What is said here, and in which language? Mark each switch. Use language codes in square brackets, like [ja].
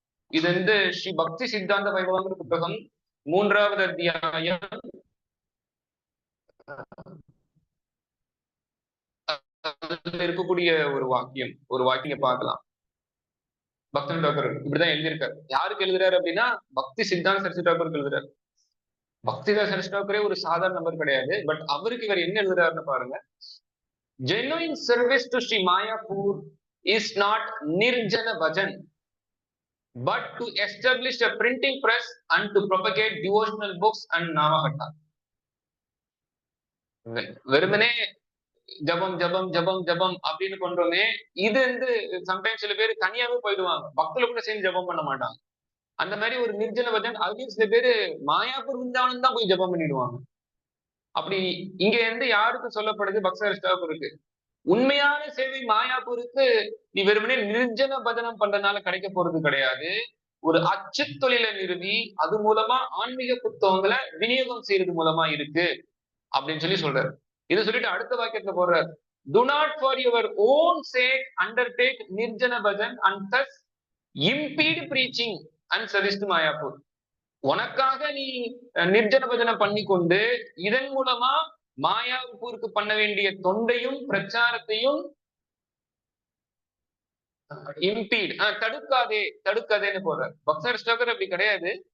[ta] இது வந்து ஸ்ரீ பக்தி சித்தாந்த வைபவங்கிற புத்தகம் 3வது அத்தியாயம் இருக்கக்கூடிய ஒரு வாக்கியம் பார்க்கலாம். பக்தி தாக்கூர் இப்படிதான் எழுதியிருக்காரு. யாருக்கு எழுதுறாரு அப்படின்னா பக்தி சித்தாந்த சரஸ்வதி தாக்கூருக்கு எழுதுறாரு. பக்தி சரஸ்வதி தாக்கூரே ஒரு சாதாரண நபர் கிடையாது. பட் அவருக்கு இவர் என்ன எழுதுறாருன்னு பாருங்க. [en] Genuine service to Sri Mayapur is not nirjana bhajan, but to establish a printing press and to propagate devotional books and namahatta. [ta] வெறுமனே ஜபம் ஜபம் ஜபம் ஜபம் அப்படின்னு கொண்டோமே, இது வந்து சம்டைம்ஸ் சில பேர் தனியாவே போயிடுவாங்க, பக்தர்கள் கூட சேர்ந்து ஜபம் பண்ண மாட்டாங்க. அந்த மாதிரி ஒரு நிர்ஜன பஜன், அதுலயும் சில பேரு மாயாப்பூர் விருந்தாவனம் தான் போய் ஜபம் பண்ணிடுவாங்க. அப்படி இங்க இருந்து யாருக்கு சொல்லப்படுது? பக்தருக்கு உண்மையான சேவை மாயாப்பூருக்கு நீ வெறுமனே நிர்ஜன பஜனம் பண்றதுனால கிடைக்க போறது கிடையாது. ஒரு அச்சு தொழிலை நிறுவி அது மூலமா ஆன்மீக புத்தகங்களை விநியோகம் செய்யறது மூலமா இருக்கு அப்படின்னு சொல்லி சொல்றாரு. இதை சொல்லிட்டு அடுத்த வாக்கியத்துல போடுறாரு, [en] do not for your own sake undertake nirjana bhajan and thus impede preaching and service to Mayapur. [ta] உனக்காக நீ நிர்ஜன பஜனை பண்ணி கொண்டு இதன் மூலமா மாயாப்பூருக்கு பண்ண வேண்டிய தொண்டையும் பிரச்சாரத்தையும் இம்பீட் தடுக்காதேன்னு போறார். பக்தர் ஸ்டோக்கர் அப்படி கிடையாது.